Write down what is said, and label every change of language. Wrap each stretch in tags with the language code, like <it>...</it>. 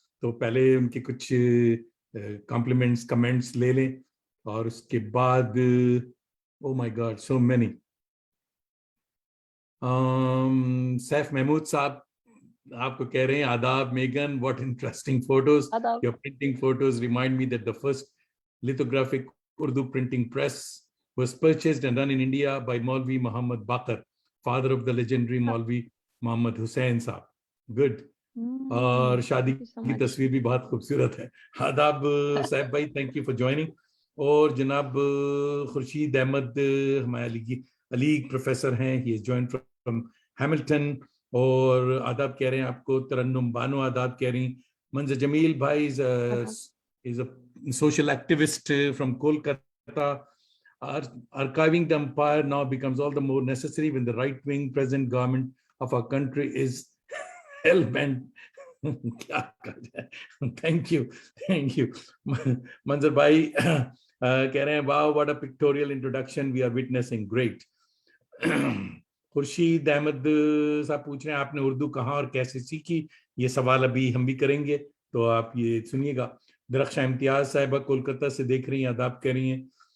<hi>तो पहले उनके कुछ compliments, comments ले लें, और उसके बाद</hi> <en>Oh my God, so many.</en> <hi>Saif Mahmood साहब आपको कह रहे हैं आदाब Megan,</hi> <en>what interesting photos.</en> <hi>Adab.</hi> <en>Your printing photos remind me that the first lithographic Urdu printing press was purchased and run in India by Maulvi Muhammad Bakr, father of the legendary Maulvi Muhammad Hussain साहब.</en> <hi>Good. और शादी</hi> <en>Thank you so</en> <hi>की</hi> <en>much.</en> <hi>तस्वीर भी बहुत खूबसूरत है. आदाब साहब भाई,</hi> <en>Thank you for joining.</en> <hi>और जनाब खुर्शीद अहमद हमारे अलीग प्रोफेसर हैं,</hi> <en>He is joined from Hamilton.</en> <hi>और आदाब कह रहे हैं आपको. तरन्नुम बानो आदाब कह रही.</hi> <en>मंजर जमील भाई is a social activist from Kolkata. Archiving the empire now becomes all the more necessary when the right-wing present government of our country is hell-bent.</en> <hi>क्या कहा जाए.</hi> <en>thank you</en> <hi>मंजर भाई कह रहे हैं</hi> <en>Wow what a pictorial introduction we are witnessing. Great.</en> <hi>Khurshid Ahmad साहब पूछ रहे हैं आपने उर्दू कहाँ और कैसे सीखी. ये सवाल अभी हम भी करेंगे, तो आप ये सुनिएगा. दरख्शा इम्तियाज साहिबा कोलकाता से देख रही हैं, आदाब कह रही हैं.</hi>